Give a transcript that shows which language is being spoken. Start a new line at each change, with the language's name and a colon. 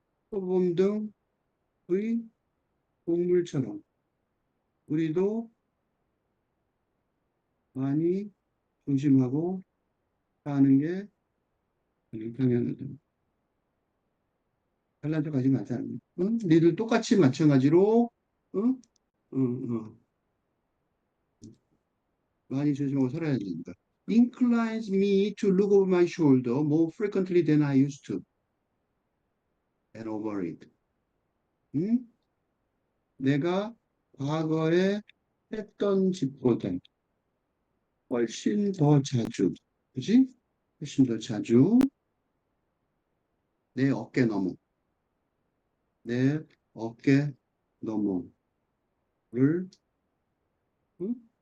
Korean: 소금 등의 동물처럼 우리도 많이 조심하고 사는 게 당연하다. 잘난 척하지 마자. 응? 니들 똑같이 마찬가지로 응? 응, 응. 많이 조심하고 살아야 된다.
English: Inclines me to look over my shoulder more frequently than I used to and over it. 응?
Korean: 내가 과거에 했던 짓보다 훨씬 더 자주, 그지? 훨씬 더 자주 내 어깨 너머, 내 어깨 너머를 응?